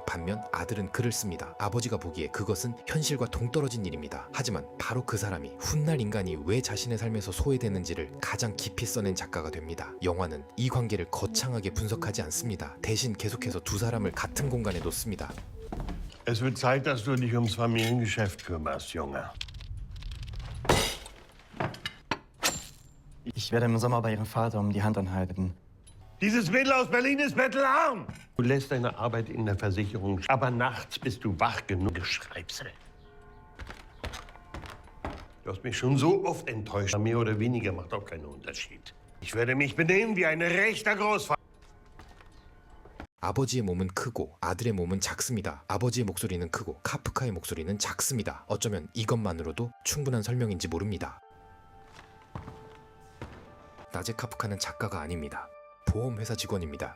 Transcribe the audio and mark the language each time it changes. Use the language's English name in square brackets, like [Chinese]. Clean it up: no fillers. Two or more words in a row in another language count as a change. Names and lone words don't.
[Korean] 반면 아들은 글을 씁니다. 아버지가 보기에 그것은 현실과 동떨어진 일입니다. 하지만 바로 그 사람이 훗날 인간이 왜 자신의 삶에서 소외되는지를 가장 깊이 써낸 작가가 됩니다. 영화는 이 관계를 거창하게 분석하지 않습니다. 대신 계속해서 두 사람을 같은 공간에 놓습니다. [German] Es wird Zeit, dass du dich ums Familiengeschäft kümmerst, Junge. Ich werde im Sommer bei Ihrem Vater die Hand anhalten. Dieses Mädel aus Berlin ist bettelarm. Du lässt deine Arbeit in der Versicherung, aber nachts bist du wach genug. Geschreibsel. Du hast mich schon so oft enttäuscht. Mehr oder weniger macht auch keinen Unterschied. Ich werde mich benehmen wie ein rechter Großvater. [Korean] 아버지의 몸은 크고 아들의 몸은 작습니다. 아버지의 목소리는 크고 카프카의 목소리는 작습니다. 어쩌면 이것만으로도 충분한 설명인지 모릅니다. 낮에 카프카는 작가가 아닙니다. 보험회사 직원입니다.